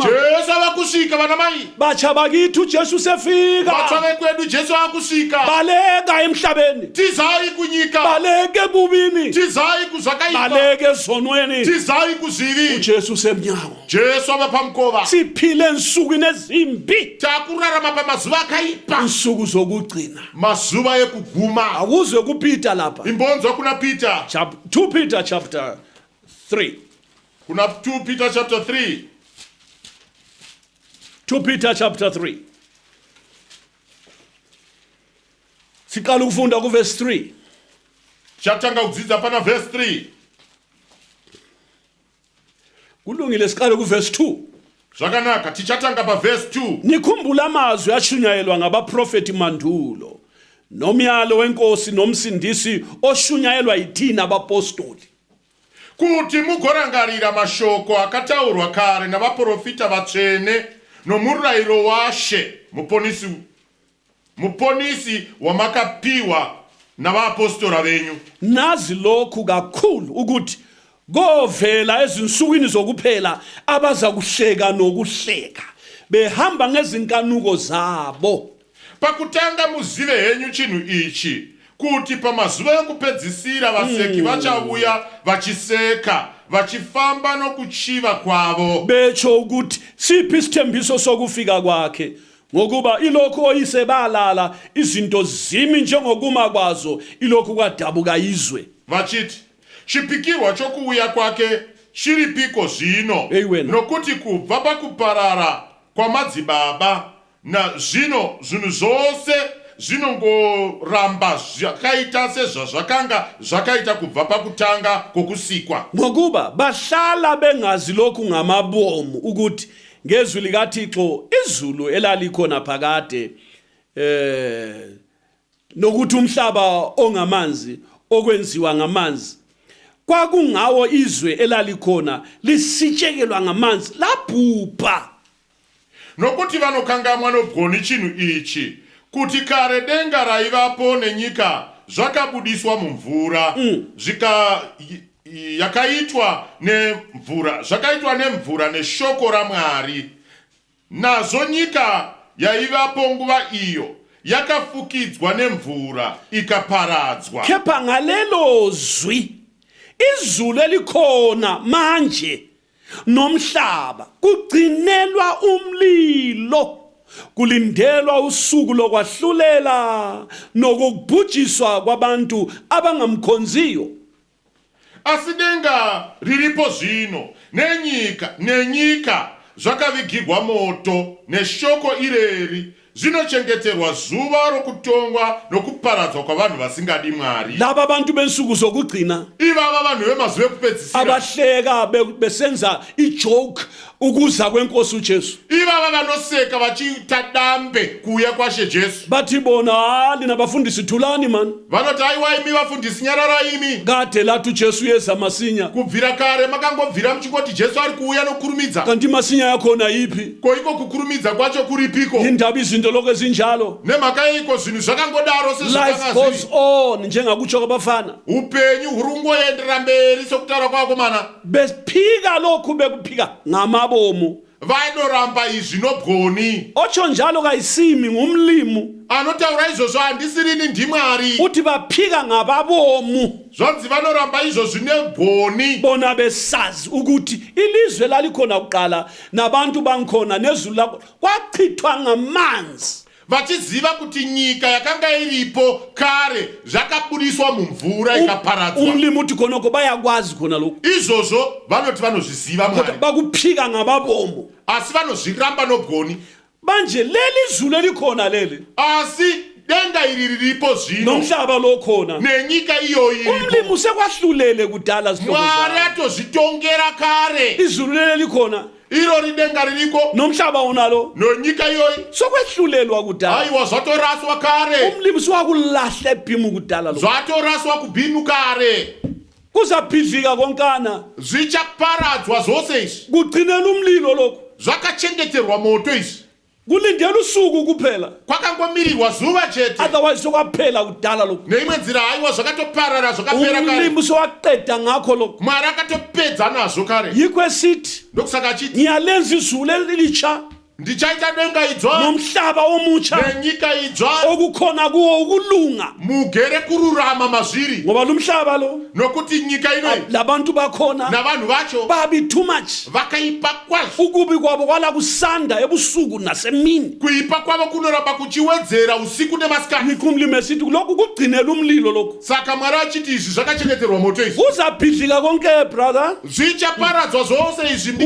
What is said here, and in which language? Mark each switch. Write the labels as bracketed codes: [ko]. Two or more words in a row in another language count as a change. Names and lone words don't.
[sn] Jesu avakusvika vanamai [nd] batsha bakithi uJesu sefika [sn] vatsva vekwedu Jesu akusvika [nd] baleka emhlabeni [sn] tizai kunyika [nd] baleke bubini [sn] tizai kuzvakaipa [nd] baleke ezonweni [sn] tizai kuzivi [nd] uJesu semnyango [sn] Jesu ava pamukova [nd] siphile ensukwini ezimbi [sn] takurarama pamazuva akaipa [nd] insuku zokugcina [sn] mazuva ekuguma [nd] akuzwe kuPeter lapha [sn] imbonzwa kuna Peter [en] 2 Peter chapter 3 [sn] kuna 2 Peter chapter 3 [nd] 2 Peter chapter 3 siqala ukufunda kuverse 3 [sn] chatanga kudzidza pana verse 3 [nd] kulungile siqale kuverse 2 [sn] zvakanaka tichatanga paverse 2 [nd] nikhumbula amazwi ashunyayelwa ngabaprofeti mandulo nomyalo wenkosi nomsindisi oshunyayelwa yithina abapostoli [sn] kuti mugorangarira mashoko akataurwa kare navaprofita vatsvene nomurayiro washe muponisi wamakapiwa navaapostora venyu [nd] nazi lokhu kakhulu ukuthi govela ezinsukwini zokuphela abaza kuhleka nokuhleka behamba ngezinkanuko zabo [sn] pakutanga muzive henyu chinhu ichi kuti pamazuva ekupedzisira vaseki vachauya vachiseka vachifamba nokuchiva kwavo [nd] betsho ukuthi siphi isithembiso sokufika kwakhe ngokuba ilokhu oyise balala izinto zimi njengokuma kwazo ilokhu kwadabuka izwe [sn] vachiti chipikirwa chokuuya kwake chiripiko zvino Amen. nokuti kubva pakuparara kwamadzibaba na zvino zvinhu zvose zvinongoramba zvakaita sezvazvakanga zvakaita kubva pakutanga kwokusikwa [nd] ngokuba bahlala bengazi lokhu ngamabomu ukuthi ngezwi likaThixo izulu elalikhona phakade nokuthi umhlaba ongamanzi okwenziwa ngamanzi kwakungawo izwe elalikhona lisitshekelwa ngamanzi labhubha [sn] nokuti vanokangamwa nogoni chinhu ichi kuti kare denga raivapo nenyika zvakabudiswa mumvura yakaitwa nemvura neshoko raMwari nazo nyika yaivapo nguva iyo yakafukidzwa nemvura ikaparadzwa [nd] kepha ngalelo zwi izulu elikhona manje nomhlaba kugcinelwa umlilo kulindelwa usuku lokwahlulela nokubhujiswa kwabantu abangamkhonziyo [sn] asidenga riripo zvino nenyika zvakavigirwa moto neshoko ireri zvinochengeterwa zuva rokutongwa nokuparadzwa kwavanhu vasingadi Mwari [nd] laba bantu bensuku zokugcina [sn] ivava vanhu vemazuva ekupedzisira [nd] abahleka besenza ijoke ukuza kwenkosi uJesu [sn] ivava vanoseka vachiita dambe kuuya kwashe Jesu [nd] bathi bona linabafundisi thulani man [sn] vanoti aiwa imi vafundisi nyararai imi [nd] kade lathi uJesu yeza masinya [sn] kubvira kare makangobvira muchingoti Jesu ari kuuya nokurumidza [nd] kanti masinya yakhona ipi [sn] koiko kukurumidza kwacho kuripiko [nd] indaba izinto lokho ezinjalo [sn] nemhaka iko zvinhu zvakangodaro [en] life goes on [nd] njengakutsho kwabafana [sn] upenyu hurungoendera mberi sokutaura kwakomana [nd] bephika lokhu bekuphika ngamabomu [sn] vaidoramba izvi nobwoni [nd] otsho njalo kayisimi ngumlimu [sn] anotaura izvozvo handisirini ndiMwari [nd] uthi baphika ngababomu [sn] zvanzi vanoramba izvozvi nebwoni [nd] bona besazi ukuthi ilizwe lalikhona kuqala nabantu bankhona nezulu lakho kwachithwa ngamanzi [sn] vachiziva kuti nyika yakanga iripo kare zvakabudiswa mumvura ikaparadzwa [nd] umlimu uthi khonoko bayakwazi khona lokhu [sn] izvozvo vanoti vanozviziva Mwari [nd] bakuphika [sn] asi vanozviramba nobwoni [nd] manje leli zulu elikhona leli [sn] asi denga iri riripo zvino [nd] nomhlaba lo khona [sn] nenyika iyoyi iripo. [nd] umlimi usekwahlulele kudala sihlobo [sn] Mwari [nd] sami [sn] atozvitongera kare [nd] izulu leli likhona [sn] iro ridenga ririko [nd] nomhlaba unalo [sn] nonyika iyoyi [nd] sokwehlulelwa kudala [sn] aiwa zvatoraswa kare [nd] umlimi siwakulahla ebhimu kudala lo [sn] zvatoraswa kubhinu kare [nd] kuzabhidlika konkana [sn] zvichaparadzwa zvose izvi [nd] kugcinela umlilo lokho [sn] zvakachengeterwa moto izvi [nd] kulindela usuku kuphela [sn] kwakangomirirwa zuva chete [nd] otherwise sokwaphela kudala lokho [sn] neimwe nzira aiwa zvakatoparara zvakapera kare [nd] umlimi sowaqeda ngakho lokho [sn] Mwari akatopedza nazvo kare [nd] yikho esithi [sn] ndokusaka achiti [nd] ngiyalenza izulu elitsha [sn] ndichaita denga idzva [nd] nomhlaba omutsha [sn] nenyika idzva [nd] okukhona kuwo ukulunga [sn] mugere kururama mazviri [nd] ngoba lumhlaba lo [sn] nokuti nyika inoyi [nd] labantu bakhona [sn] navanhu vacho [nd] babi [en] too much [sn] vakaipa kwazvo [nd] ukubi kwabo kwala kusanda ebusuku nasemini [sn] kuipa kwavo kunoramba kuchiwedzera usiku nemasikati [nd] yikho umlimi esithi lokhu kugcinela umlilo lokhu [sn] saka Mwari achiti izvi zvakachengeterwa moto izvi [nd] uzabhidlika konke brother [sn] zvichaparadzwa zvose izvi ndika